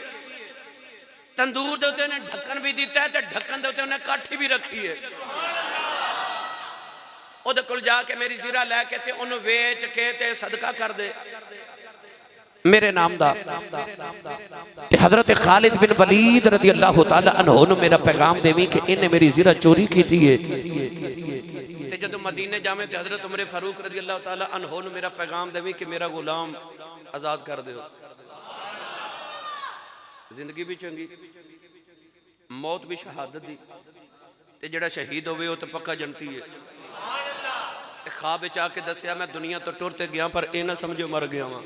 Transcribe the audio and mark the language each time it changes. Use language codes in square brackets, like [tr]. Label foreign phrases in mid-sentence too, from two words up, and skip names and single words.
[pa] تندور دے اتے نے ڈھکن بھی دتا ہے تے ڈھکن دے اتے انہیں کاٹھی بھی رکھی ہے. اودے کول جاکے میری زرہ لیکے تے انہیں ویچ کے تے صدقہ کر دے میرے نام دا. حضرت خالد بن ولید [ar] رضي الله تعالى عنه [pa] نو میرا پیغام دیوی کہ انہیں میری زرہ چوری کی تھی ہے. تے جدوں مدینے جاوے تے حضرت عمر فاروق [ar] رضي الله تعالى عنه [pa] نو میرا پیغام دیوی کہ میرا غلام آزاد کر دو. زندگی بھی چنگی، موت بھی شہادت دی، تے جیہڑا شہید ہووے وہ تو پکا جنتی ہے. خواب وچ آکے دسیا میں دنیا تو ٹر تے گیا پر یہ نہ سمجھو مر گیا واں.